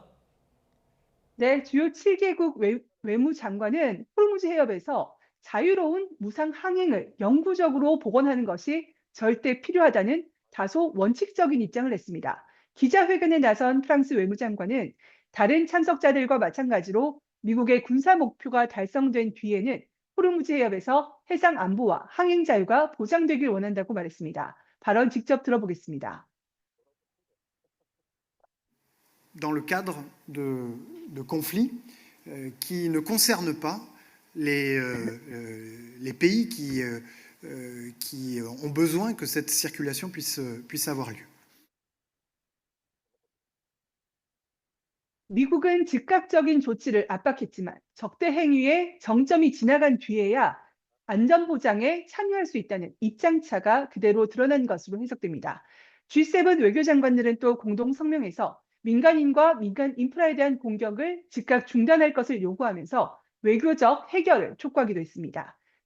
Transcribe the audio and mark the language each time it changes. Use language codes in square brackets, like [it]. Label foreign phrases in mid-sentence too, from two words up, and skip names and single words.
[ko] 네, 주요 7개국 외무장관은 호르무즈 해협에서 자유로운 무상 항행을 영구적으로 복원하는 것이 절대 필요하다는 다소 원칙적인 입장을 냈습니다. 기자회견에 나선 프랑스 외무장관은 다른 참석자들과 마찬가지로 미국의 군사 목표가 달성된 뒤에는 호르무즈 해협에서 해상 안보와 항행 자유가 보장되길 원한다고 말했습니다. 발언 직접 들어보겠습니다. [fr] Dans le cadre de conflits qui ne concernent pas les pays qui ont besoin que cette circulation puisse avoir lieu. [ko] 미국은 즉각적인 조치를 압박했지만 적대 행위의 정점이 지나간 뒤에야 안전보장에 참여할 수 있다는 입장차가 그대로 드러난 것으로 해석됩니다. G7 외교장관들은 또 공동 성명에서 민간인과 민간 인프라에 대한 공격을 즉각 중단할 것을 요구하면서 외교적 해결을 촉구하기도 했습니다.